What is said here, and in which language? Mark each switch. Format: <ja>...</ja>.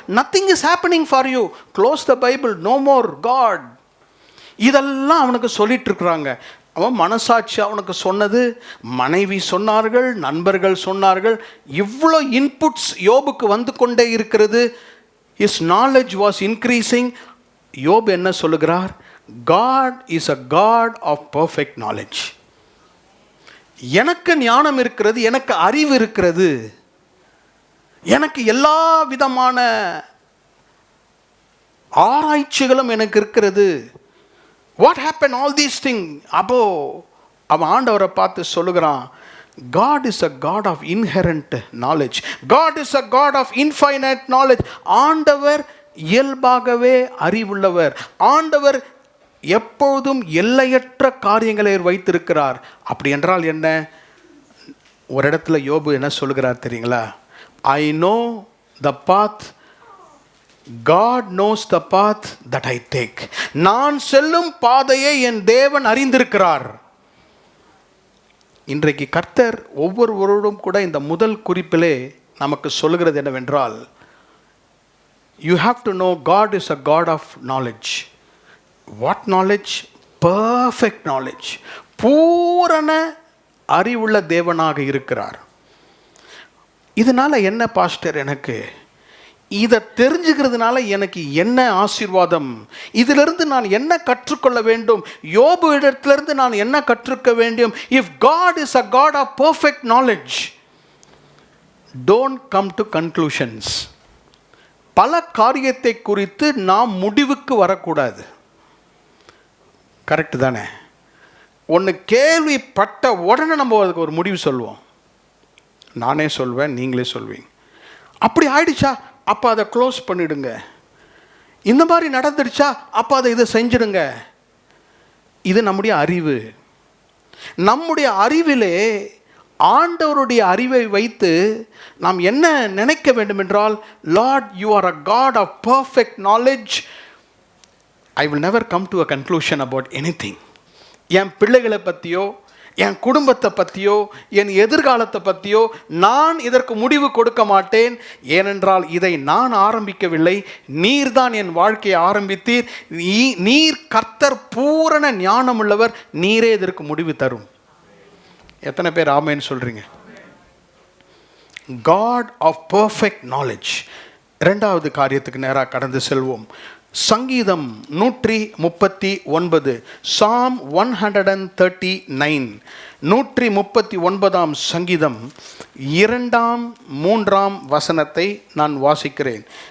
<en>Nothing is happening for you. Close the Bible, no more God.</en> <ta>இதெல்லாம் அவனுக்கு சொல்லிட்டு இருக்கிறாங்க. அவன் மனசாட்சி அவனுக்கு சொன்னது, மனைவி சொன்னார்கள், நண்பர்கள் சொன்னார்கள், இவ்வளோ இன்புட்ஸ் யோபுக்கு வந்து கொண்டே இருக்கிறது.</ta> <en>His knowledge was increasing.</en> <ta>யோபு என்ன சொல்லுகிறார்?</ta> <en>God is a God of perfect knowledge.</en> <ta>எனக்கு ஞானம் இருக்கிறது, எனக்கு அறிவு இருக்கிறது, எனக்கு எல்லா விதமான ஆராய்ச்சிகளும் எனக்கு இருக்கிறது.</ta> <en>What happened all these things?</en> <ta>அப்போ அவன் ஆண்டவரை பார்த்து சொல்லுகிறான்,</ta> <en>God is a God of inherent knowledge. God is a God of infinite knowledge.</en> <ta>ஆண்டவர் இயல்பாகவே அறிவுள்ளவர். ஆண்டவர் எப்போதும் எல்லையற்ற காரியங்களை வைத்திருக்கிறார். அப்படி என்றால் என்ன? ஒரு இடத்துல யோபு என்ன சொல்கிறார் தெரியுங்களா?</ta> <en>I know the path, God knows the path that I take.</en> <ta>நான் செல்லும் பாதையை என் தேவன் அறிந்திருக்கிறார். இன்றைக்கு கர்த்தர் ஒவ்வொருவரோடும் கூட இந்த முதல் குறிப்பிலே நமக்கு சொல்கிறது என்னவென்றால்,</ta> <en>you have to know God is a God of knowledge. What knowledge? Perfect knowledge.</en> <ta>பூரண அறிவுள்ள தேவனாக இருக்கிறார். இதனால என்ன பாஸ்டர், எனக்கு இதை தெரிஞ்சுக்கிறதுனால எனக்கு என்ன ஆசீர்வாதம்? இதிலிருந்து நான் என்ன கற்றுக்கொள்ள வேண்டும்? யோபு இடத்திலிருந்து நான் என்ன கற்றுக்க வேண்டும்?</ta> <en>If God is a God of perfect knowledge, don't come to conclusions.</en> <ta>பல காரியத்தை குறித்து நாம் முடிவுக்கு வரக்கூடாது. கரெக்டு தானே? ஒன்று கேள்விப்பட்ட உடனே நம்ம அதுக்கு ஒரு முடிவு சொல்லுவோம். நானே சொல்வேன், நீங்களே சொல்வீங்க. அப்படி ஆயிடுச்சா, அப்போ அதை க்ளோஸ் பண்ணிடுங்க. இந்த மாதிரி நடந்துடுச்சா, அப்போ அதை இதை செஞ்சிடுங்க. இது நம்முடைய அறிவு. நம்முடைய அறிவிலே ஆண்டவருடைய அறிவை வைத்து நாம் என்ன நினைக்க வேண்டும் என்றால்,</ta> <en>Lord you are a God of perfect knowledge. I will never come to a conclusion about anything.</en> <ta>என் பிள்ளைகளை பற்றியோ, என் குடும்பத்தை பற்றியோ, என் எதிர்காலத்தை பற்றியோ நான் இதற்கு முடிவு கொடுக்க மாட்டேன். ஏனென்றால் இதை நான் ஆரம்பிக்கவில்லை, நீர் தான் என் வாழ்க்கையை ஆரம்பித்தீர். நீர் கர்த்தர், பூரண ஞானம் உள்ளவர், நீரே இதற்கு முடிவு தரும். எத்தனை பேர் ஆமென் சொல்றீங்க?</ta> <en>God of perfect knowledge.</en> <ta>இரண்டாவது காரியத்துக்கு நேராக கடந்து செல்வோம். சங்கீதம் 139, Psalm 139, 139ஆம் சங்கீதம் 2, 3 வசனத்தை நான் வாசிக்கிறேன்.</ta>